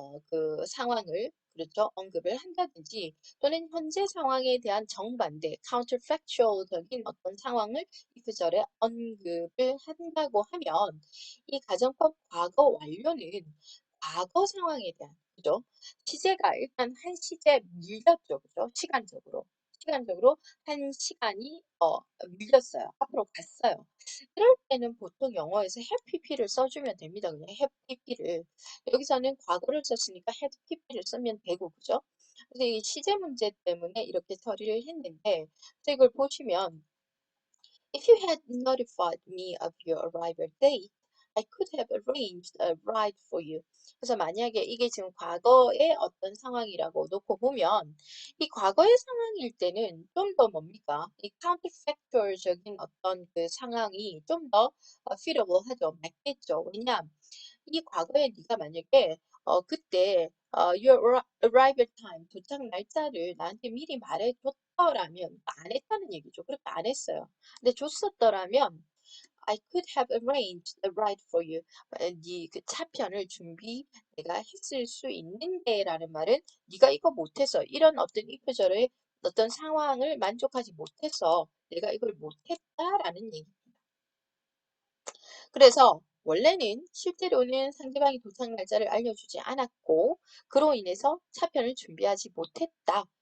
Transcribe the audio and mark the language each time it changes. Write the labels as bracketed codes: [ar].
[ko] 그 상황을 그렇죠 언급을 한다든지 또는 현재 상황에 대한 정반대 counterfactual적인 어떤 상황을 이 구절에 언급을 한다고 하면 이 가정법 과거 완료는 과거 상황에 대한 그죠? 시제가 일단 한 시제 밀렸죠. 그죠? 시간적으로. 시간적으로 한 시간이 밀렸어요. 앞으로 갔어요. 이럴 때는 보통 영어에서 have pp를 써주면 됩니다. 그냥 have pp를. 여기서는 과거를 썼으니까 have pp를 쓰면 되고, 그죠? 그래서 이 시제 문제 때문에 이렇게 처리를 했는데, 그래서 이걸 보시면 [en] if you had notified me of your arrival date, I could have arranged a ride for you. [ko] 그래서 만약에 이게 지금 과거의 어떤 상황이라고 놓고 보면 이 과거의 상황일 때는 좀 더 뭡니까? 이 counterfactual적인 어떤 그 상황이 좀 더 suitable 하죠. 맞겠죠. 왜냐? 이 과거에 네가 만약에 그때 [en] your arrival time [ko] 도착 날짜를 나한테 미리 말해줬더라면 안 했다는 얘기죠. 그렇게 안 했어요. 근데 줬었더라면 [en] I could have arranged the ride for you. [ko] 네그 차편을 준비 내가 했을 수 있는데라는 말은 네가 이거 못해서 이런 어떤 이표절의 어떤 상황을 만족하지 못해서 내가 이걸 못했다라는 얘기. 그래서 원래는 실제로는 상대방이 도착 날짜를 알려주지 않았고 그로 인해서 차편을 준비하지 못했다.